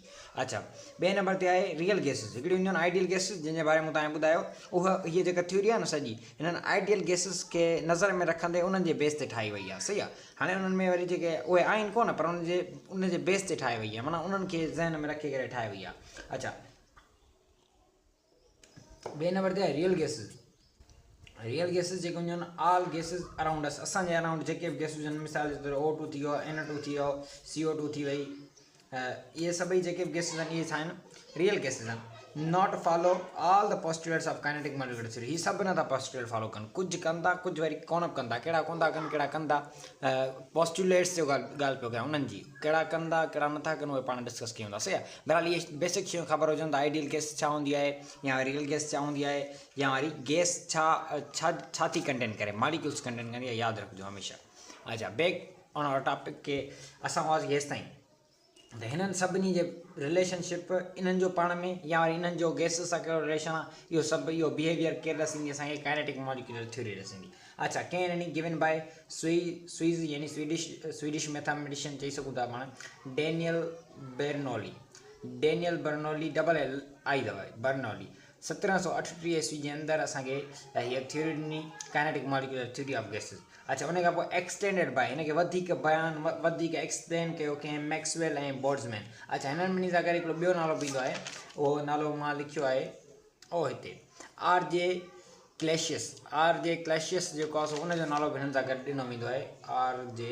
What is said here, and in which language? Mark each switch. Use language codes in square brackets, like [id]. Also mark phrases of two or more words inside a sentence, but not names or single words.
[sd] अच्छा, ॿिए नंबर ते आहे [en] real gases. [sd] हिकिड़ी हूंदियूं आहिनि [en] ideal gases [sd] जंहिंजे बारे में तव्हांखे ॿुधायो, उहा हीअ जेका थ्योरी आहे न सॼी हिननि [en] ideal gases [sd] खे नज़र में रखंदे उन्हनि जे बेस ते ठाही वई आहे। सही आहे, हाणे उन्हनि में वरी जेके उहे आहिनि कोन, पर उनजे बेस ते ठाही वई आहे, माना उन्हनि खे ज़हन में रखी करे ठाही वई आहे। अच्छा, ॿिए नंबर ते आहे [en] real gases. real gases [sd] जेके हूंदियूं आहिनि [en] all gases around us, [sd] असांजे अराउंड जेके बि गैसिस आहिनि, मिसाल जे तौर O2 थी वियो, N2 थी वियो, CO2 थी वई, इहे सभई जेके बि गैसिस आहिनि इहे छा आहिनि, रियल गैसिस आहिनि। [en] not follow all the postulates of kinetic molecular theory, [sd] हीअ सभु नथा [en] postulate follow [sd] कनि, कुझु कनि था कुझु वरी कोन बि कनि था, कहिड़ा कोन था कनि कहिड़ा कनि था। पोस्टुलेट्स जो ॻाल्हि पियो कयां, उन्हनि जी कहिड़ा कनि था कहिड़ा नथा कनि उहे पाण डिस्कस कयूं था। सही आहे, बहरहाल इहे बेसिक शयूं ख़बर हुजनि त आइडियल गैस छा हूंदी आहे या रियल गैस छा हूंदी आहे, या वरी गैस छा थी कंटेन करे, मॉलिक्यूल्स कंटेन करे, यादि रखिजो हमेशह। अच्छा, [en] back on our topic [sd] के असां हुआसीं हेसि ताईं त हिननि सभिनी जे रिलेशनशिप इन्हनि जो पाण में या वरी इन्हनि जो गैसिस सां कहिड़ो रिलेशन आहे, इहो सभु इहो बिहेवियर केरु ॾसींदी असांखे, [en] kinetic molecular theory [sd] ॾसींदी। अच्छा, कंहिं हिननि [en] given by [sd] स्वीज़ यानी [en] Swedish mathematician [sd] चई सघूं था पाण, डेनियल बर्नौली LI अथव बर्नौली, 1738 ईस्वी जे अंदरि असांखे हीअ थ्योरी ॾिनी, [en] kinetic molecular theory of gases. [sd] अच्छा, उन खां पोइ [en] extended by, [sd] हिनखे वधीक बयान वधीक एक्सप्लेन कयो कंहिं मैक्सवेल ऐं बोल्ट्ज़मैन। अच्छा, हिननि ॿिन्ही सां गॾु हिकिड़ो ॿियो नालो बि ईंदो आहे, उहो नालो मां लिखियो आहे हिते, R.J. क्लैशियस जेको आहे उनजो नालो बि हिननि सां गॾु ॾिनो वेंदो आहे, R.J.